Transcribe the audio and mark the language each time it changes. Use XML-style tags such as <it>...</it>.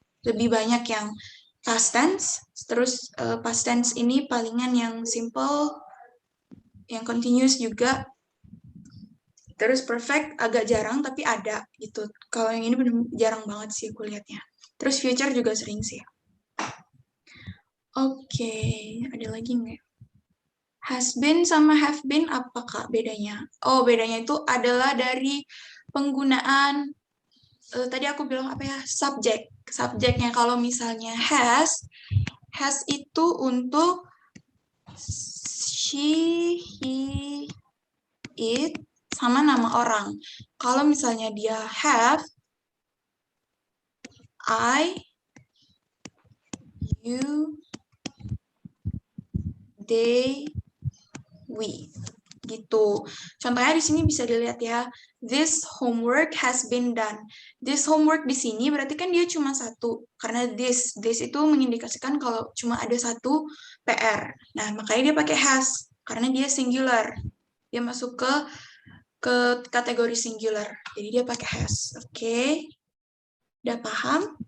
<id>Lebih banyak yang past tense, terus past tense ini palingan yang simple, yang continuous juga, terus perfect agak jarang tapi ada gitu. Kalau yang ini benar jarang banget sih aku lihatnya. Terus future juga sering sih. Oke, ada lagi nggak? Has been sama have been apa Kak bedanya? Oh, bedanya itu adalah dari penggunaan tadi aku bilang apa ya? Subjek. Subjeknya kalau misalnya has itu untuk she, he, it, sama nama orang. Kalau misalnya dia have, I, you, they, we. Gitu. Contohnya di sini bisa dilihat ya.</id> <en>This homework has been done. This homework</en> <id>di sini berarti kan dia cuma satu. Karena this itu mengindikasikan kalau cuma ada satu PR. Nah, makanya dia pakai has. Karena dia singular. Dia masuk ke kategori singular. Jadi dia pakai has. Oke. Udah paham?</id>